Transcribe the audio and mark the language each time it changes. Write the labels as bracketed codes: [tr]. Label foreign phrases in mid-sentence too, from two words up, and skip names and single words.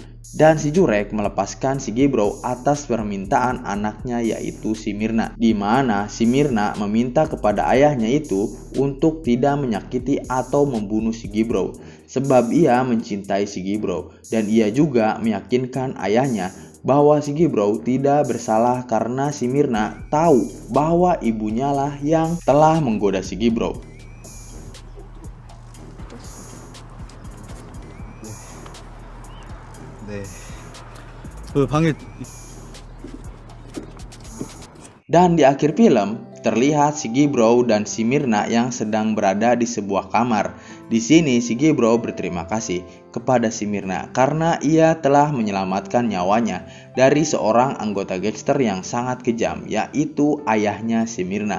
[id] Dan si Jurek melepaskan si Gibro atas permintaan anaknya yaitu si Mirna, di mana si Mirna meminta kepada ayahnya itu untuk tidak menyakiti atau membunuh si Gibro sebab ia mencintai si Gibro dan ia juga meyakinkan ayahnya bahwa si Gibro tidak bersalah karena si Mirna tahu bahwa ibunya lah yang telah menggoda si Gibro. [ko] 네. 그 방에 [id] Dan di akhir film terlihat si Gibro dan si Mirna yang sedang berada di sebuah kamar. Di sini si Gibro berterima kasih kepada si Mirna karena ia telah menyelamatkan nyawanya dari seorang anggota gangster yang sangat kejam, yaitu ayahnya si Mirna.